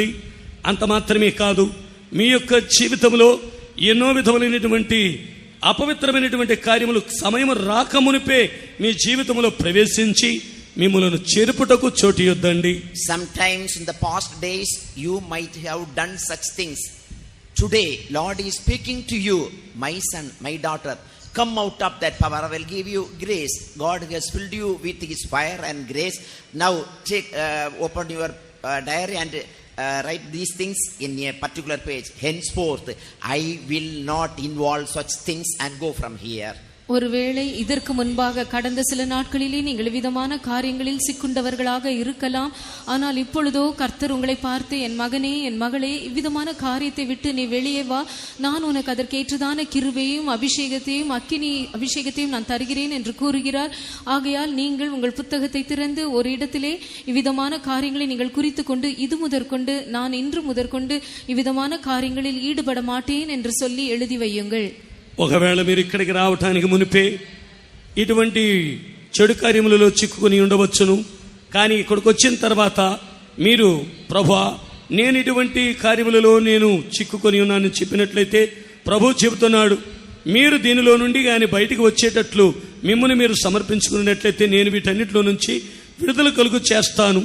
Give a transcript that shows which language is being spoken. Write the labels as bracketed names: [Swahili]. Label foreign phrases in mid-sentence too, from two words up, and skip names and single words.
[Telugu] అంత మాత్రమే కాదు, మీ యొక్క జీవితంలో ఎన్నో విధములైనటువంటి అపవిత్రమైనటువంటి కార్యములు సమయం రాకమునిపే మీ జీవితంలో ప్రవేశించి మిమ్మలను చెరుపుటకు చోటియొద్దండి. [English] Sometimes in the past days you might have done such things. Today Lord is speaking to you, my son, my daughter, come out of that power. I will give you grace. God has filled you with His fire and grace. Now take, open your diary and write these things in a particular page. Henceforth, I will not involve such things and go from here. [Tamil] ஒருவேளை இதற்கு முன்பாக கடந்த சில நாட்களிலே நீங்கள் விதமான காரியங்களில் சிக்குண்டவர்களாக இருக்கலாம். ஆனால் இப்பொழுதோ கர்த்தர் உங்களை பார்த்து, என் மகனே, என் மகளே, இவ்விதமான காரியத்தை விட்டு நீ வெளியே வா, நான் உனக்கு அதற்கேற்றதான கிருபையும் அபிஷேகத்தையும் அக்கினி அபிஷேகத்தையும் நான் தருகிறேன் என்று கூறுகிறார். ஆகையால் நீங்கள் உங்கள் புத்தகத்தை திறந்து ஒரு இடத்திலே இவ்விதமான காரியங்களை நீங்கள் குறித்து கொண்டு, இது முதற்கொண்டு நான் இன்று முதற்கொண்டு இவ்விதமான காரியங்களில் ஈடுபட மாட்டேன் என்று சொல்லி எழுதி வையுங்கள். [Telugu] ఒకవేళ మీరు ఇక్కడికి రావటానికి మునిపే ఇటువంటి చెడు కార్యములలో చిక్కుకొని ఉండవచ్చును. కానీ ఇక్కడికి వచ్చిన తర్వాత మీరు ప్రభువా, నేను ఇటువంటి కార్యములలో నేను చిక్కుకొని ఉన్నానని చెప్పినట్లయితే ప్రభు చెబుతున్నాడు, మీరు దీనిలో నుండి కానీ బయటికి వచ్చేటట్లు మిమ్మల్ని మీరు సమర్పించుకున్నట్లయితే నేను వీటన్నిటిలో నుంచి విడుదల కలుగు చేస్తాను.